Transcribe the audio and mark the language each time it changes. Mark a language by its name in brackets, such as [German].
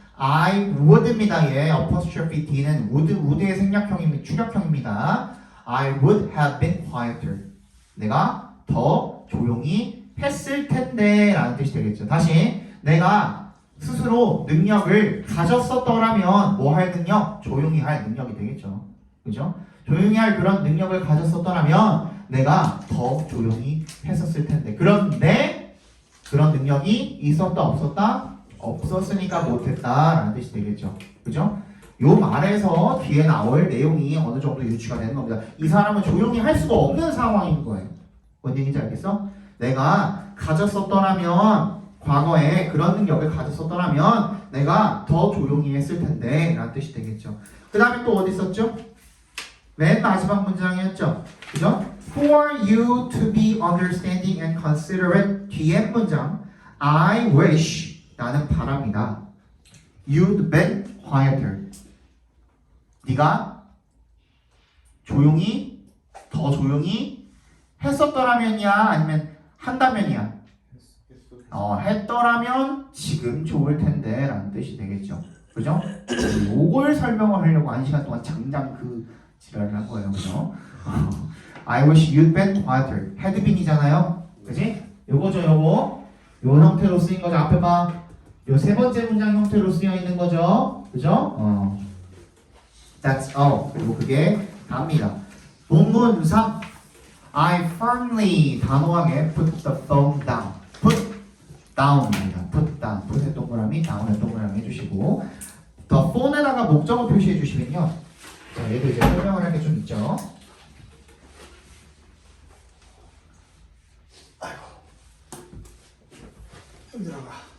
[English] I would [Korean] 입니다. 예, apostrophe D는 would의 생략형입니다. 추격형입니다. [English] I would have been quieter. [Korean] 내가 더 조용히 했을 텐데 라는 뜻이 되겠죠. 다시 내가 스스로 능력을 가졌었더라면 뭐 할 능력? 조용히 할 능력이 되겠죠. 그죠? 조용히 할 그런 능력을 가졌었더라면 내가 더 조용히 했었을 텐데 그런데 그런 능력이 있었다 없었다? 없었으니까 못했다 라는 뜻이 되겠죠. 그죠? 요 말에서 뒤에 나올 내용이 어느 정도 유추가 되는 겁니다. 이 사람은 조용히 할 수가 없는 상황인 거예요. 뭔 얘기인지 알겠어? 내가 가졌었더라면 과거에 그런 능력을 가졌었더라면 내가 더 조용히 했을 텐데 라는 뜻이 되겠죠. 그 다음에 또 어디 있었죠? 맨 마지막 문장이었죠. 그죠? [English] For you to be understanding and considerate [Korean] 뒤에 문장 [English] I wish [Korean] 나는 바랍니다. [English] You'd been quieter [Korean] 네가 더 조용히 했었더라면이야 아니면 한다면이야? 했더라면 지금 좋을 텐데 라는 뜻이 되겠죠. 그죠? 요걸 설명을 하려고 1시간 동안 장장 그 지랄을 한 거예요. 그죠? [English] I wish you'd been quieter had been이잖아요. [Korean] 그지? 요거죠 요거 요 형태로 쓰인 거죠. 앞에 봐. 요 세 번째 문장 형태로 쓰여 있는 거죠. 그죠? [English] That's all. [Korean] 그리고 그게 답니다. 본문 3. [English] I firmly [Korean] 단호하게 [English] put the phone down. put down입니다. put down. [Korean] put의 동그라미, down의 동그라미 해주시고 the phone에다가 목적어 표시해 주시면요. 자, 얘도 이제 설명을 할 게 좀 있죠. 아이고. 힘들어가.